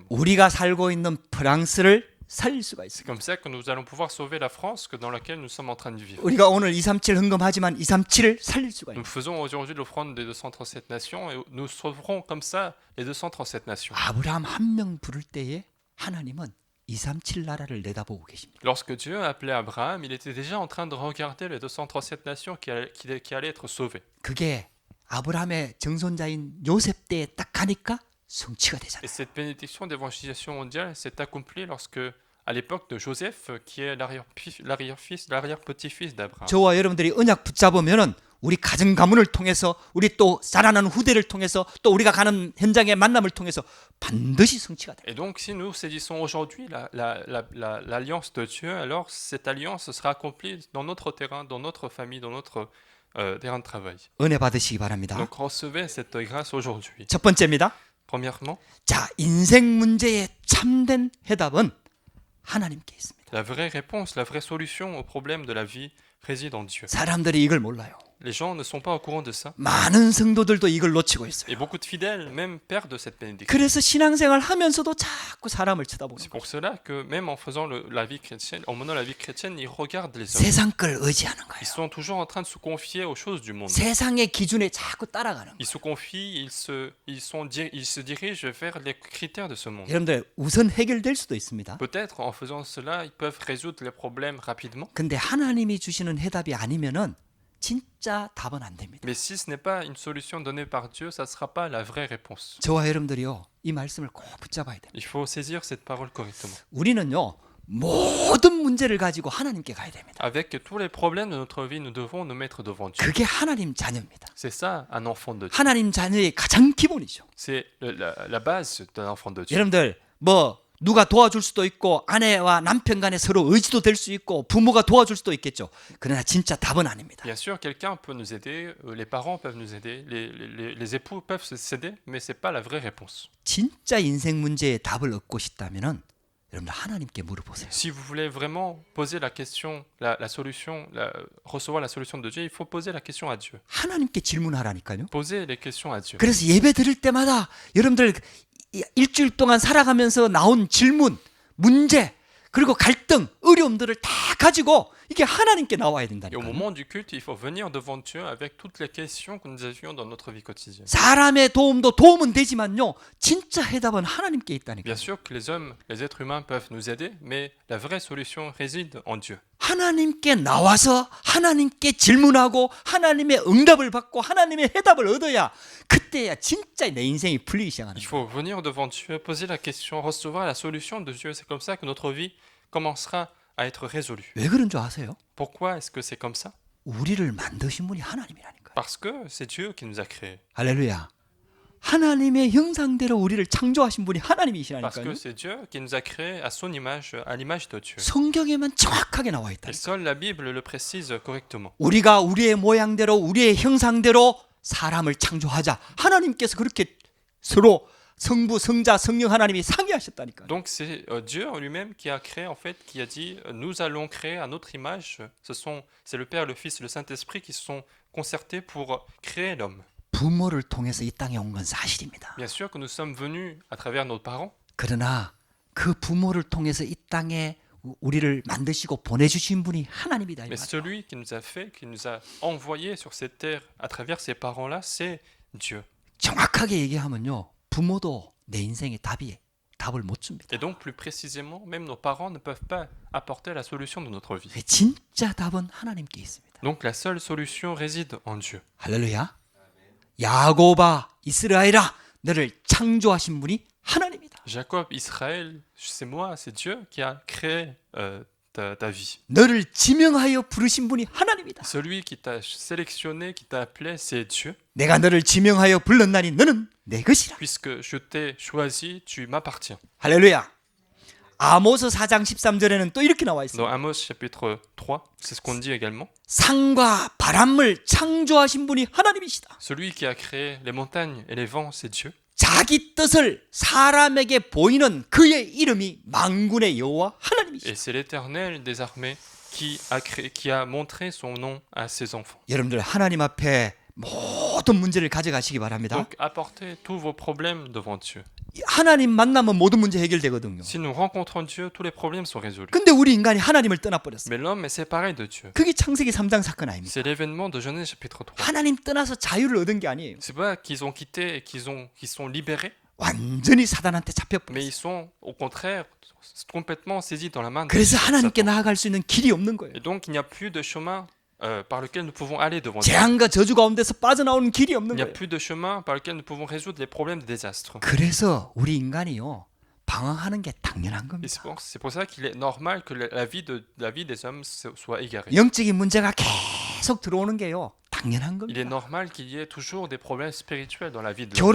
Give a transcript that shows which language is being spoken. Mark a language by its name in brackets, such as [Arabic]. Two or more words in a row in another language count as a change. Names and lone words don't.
[Korean] 우리가 살고 있는 프랑스를 살릴 수가 [French] C'est [Korean] 있습니다. [French] comme ça que nous allons pouvoir sauver la France dans laquelle nous sommes en train de vivre. [Korean] 우리가 오늘 237 헌금하지만 237을 살릴 수가 [French] Nous [Korean] 있습니다. [French] faisons aujourd'hui l'offrande des 237 nations et nous sauverons comme ça les 237 nations. [Korean] 아브라함 한 명 부를 때에 하나님은 237 나라를 내다보고 계십니다. [French] Lorsque Dieu a appelé Abraham, il était déjà en train de regarder les 237 nations qui allaient être sauvées. [Korean] 그게 아브라함의 정손자인 요셉 때에 딱 가니까 성취가 [French] Et [Korean] 되잖아요. [French] cette bénédiction d'évangélisation mondiale s'est accomplie lorsque, à l'époque de Joseph, qui est l'arrière-petit-fils d'Abraham. [Korean] 저와 여러분들이 언약 붙잡으면은 우리 가정 가문을 통해서 우리 또 자라나는 후대를 통해서 또 우리가 가는 현장의 만남을 통해서 반드시 성취가 돼요. [French] Et donc, si nous saisissons aujourd'hui l'alliance de Dieu, alors cette alliance sera accomplie dans notre terrain, dans notre famille, dans notre terrain de travail. [Korean] 은혜 받으시기 바랍니다. [French] Donc, recevez cette grâce aujourd'hui. [Korean] 첫 번째입니다. [French] Premièrement, [Korean] 자, 인생 문제의 참된 해답은 하나님께 있습니다. [French] la vraie réponse, la vraie solution au problème de la vie réside en Dieu. [Korean] 사람들이 이걸 몰라요. [French] Les gens ne sont pas au courant de ça. [Korean] 많은 성도들도 이걸 놓치고 있어요. [French] Et beaucoup de fidèles même perdent cette bénédiction. [Korean] 그래서 신앙생활 하면서도 자꾸 사람을 쳐다보는 [French] C'est [Korean] 거예요. [French] pour cela que même en faisant la vie chrétienne, en menant la vie chrétienne, ils regardent les hommes. [Korean] 세상 걸 의지하는 거예요. [French] Ils sont toujours en train de se confier aux choses du monde. [Korean] 세상의 기준에 자꾸 따라가는 [French] Ils se confient, ils se dirigent vers les critères de ce monde. [Korean] 거예요. 여러분들 우선 해결될 수도 있습니다. [French] Peut-être en faisant cela, ils peuvent résoudre les problèmes rapidement. [Korean] 근데 하나님이 주시는 해답이 아니면은 진짜 답은 안 됩니다. [French] Mais si ce n'est pas une solution donnée par Dieu, ça ne sera pas la vraie réponse. [Korean] 저와 여러분들이요, 이 말씀을 꼭 붙잡아야 됩니다. [French] Il faut saisir cette parole correctement. [Korean] 우리는요, 모든 문제를 가지고 하나님께 가야 됩니다. [French] Avec tous les problèmes de notre vie, nous devons nous mettre devant Dieu. [Korean] 그게 하나님 자녀입니다. [French] C'est ça, un enfant de Dieu. [Korean] 하나님 자녀의 가장 기본이죠. [French] C'est la base d'un enfant de Dieu. [Korean] 여러분들 뭐 누가 도와줄 수도 있고 아내와 남편 간에 서로 의지도 될 수 있고 부모가 도와줄 수도 있겠죠. 그러나 진짜 답은 아닙니다. [French] Bien sûr, quelqu'un peut nous aider, les parents peuvent nous aider, les époux peuvent s'aider, mais ce n'est pas la vraie réponse. [Korean] 진짜 인생 문제의 답을 얻고 싶다면은 여러분들 하나님께 물어보세요. [French] Si vous voulez vraiment poser la question, la solution, recevoir la solution de Dieu, il faut poser la question à Dieu. [Korean] 하나님께 질문하라니까요. [French] Poser les questions à Dieu. [Korean] 그래서 예배 드릴 때마다 여러분들 일주일 동안 살아가면서 나온 질문, 문제, 그리고 갈등, 어려움들을 다 가지고 이게 하나님께 나와야 [French] Et au [Korean] 된다니까요. [French] moment du culte, il faut venir devant Dieu avec toutes les questions que nous avions dans notre vie quotidienne. [Korean] 사람의 도움도 도움은 되지만요. 진짜 해답은 하나님께 있다니까요. [French] Bien sûr que les hommes, les êtres humains peuvent nous aider, mais la vraie solution réside en Dieu. [Korean] 하나님께 나와서 하나님께 질문하고 하나님의 응답을 받고 하나님의 해답을 얻어야 그때야 진짜 내 인생이 풀리기 시작하는 [French] Il [Korean] 거예요. [French] faut venir devant Dieu, poser la question, recevoir la solution de Dieu. C'est comme ça que notre vie commencera à être résolue. [Korean] 왜 그런 줄 아세요? [French] Pourquoi est-ce que c'est comme ça? [Korean] 우리를 만드신 분이 하나님이라니까요. [French] Parce que c'est Dieu qui nous a créés. [Korean] 할렐루야. 하나님의 형상대로 우리를 창조하신 분이 [French] Parce [Korean] 하나님이시라니까요. [French] que c'est Dieu qui nous a créés à son image, à l'image de Dieu. [Korean] 성경에만 정확하게 나와 있다. [French] Et seule la Bible le précise correctement. [Korean] 우리가 우리의 모양대로 우리의 형상대로 사람을 창조하자. 하나님께서 그렇게 서로 성부, 성자, 성령 하나님이 상의하셨다니까요. [French] Donc c'est Dieu en lui-même qui a créé, en fait, qui a dit nous allons créer à notre image. C'est le Père, le Fils et le Saint-Esprit qui se sont concertés pour créer l'homme. [Korean] 부모를 통해서 이 땅에 온 건 사실입니다. [French] Bien sûr que nous sommes venus à travers nos parents, [Korean] 그러나 그 부모를 통해서 이 땅에 우리를 만드시고 보내주신 분이 하나님이다. 이 [French] mais [Korean] 말이에요. [French] celui qui nous a fait, qui nous a envoyés sur cette terre à travers ces parents-là, c'est Dieu. [Korean] 정확하게 얘기하면요. 부모도 내 인생의 답을 못 줍니다. [French] Et donc plus précisément, même nos parents ne peuvent pas apporter la solution de notre vie. [Korean] 진짜 답은 하나님께 있습니다. [French] Donc la seule solution réside en Dieu. [Korean] 할렐루야. 야고바, 이스라엘아, 너를 창조하신 분이 하나님이다. [French] Jacob, Israël, c'est moi, c'est Dieu qui a créé ta vie. [Korean] 너를 지명하여 부르신 분이 하나님이다. [French] Celui qui t'a sélectionné, qui t'a appelé, c'est Dieu. [Korean] 내가 너를 지명하여 불렀나니 너는 내 것이라. [French] Puisque je t'ai choisi, tu m'appartiens. [Korean] 할렐루야. 아모스 4장 13절에는 또 이렇게 나와 있습니다. [French] Dans Amos chapitre 3, c'est ce qu'on dit également. [Korean] 산과 바람을 창조하신 분이 하나님이시다. [French] Celui qui a créé les montagnes et les vents, c'est Dieu. [Korean] 자기 뜻을 사람에게 보이는 그의 이름이 만군의 여호와 하나님이시다. [French] Et c'est l'Éternel des armées qui a montré son nom à ses enfants. [Korean] 여러분들 하나님 앞에 모든 문제를 가져가시기 바랍니다. [French] Donc apportez tous vos problèmes devant Dieu. [Korean] 하나님 만나면 모든 문제 해결되거든요. [French] Si nous rencontrons Dieu, tous les problèmes sont résolus. [Korean] 근데 우리 인간이 하나님을 떠나버렸어요. [French] Mais l'homme est séparé de Dieu. [Korean] 그게 창세기 3장 사건 아닙니까? [French] C'est l'événement de Genèse chapitre 3. [Korean] 하나님 떠나서 자유를 얻은 게 아니에요. [French] C'est pas qu'ils ont quitté et qu'ils sont libérés, [Korean] 완전히 사단한테 [French] mais [Korean] 잡혀버렸어요. [French] ils sont au contraire complètement saisis dans la main de [Korean] 그래서 [French] Satan. [Korean] 하나님께 나아갈 수 있는 길이 없는 거예요. [French] Et donc il n'y a plus de chemin par lequel nous pouvons aller devant Dieu. [Korean] 재앙과 저주 가운데서 빠져나오는 길이 [French] Il [Korean] 없는 [French] n'y a [Korean] 거예요. [French] plus de chemin par lequel nous pouvons résoudre les problèmes des désastres. [Korean] 그래서 우리 인간이요 방황하는 게 당연한 [French] Et [Korean] 겁니다. [French] c'est pour ça qu'il est normal que la vie des hommes soit égarée. [Korean] 영적인 문제가 계속 들어오는 게요 당연한 [French] Il est [Korean] 겁니다. [French] normal qu'il y ait toujours des problèmes spirituels dans la vie de l'homme.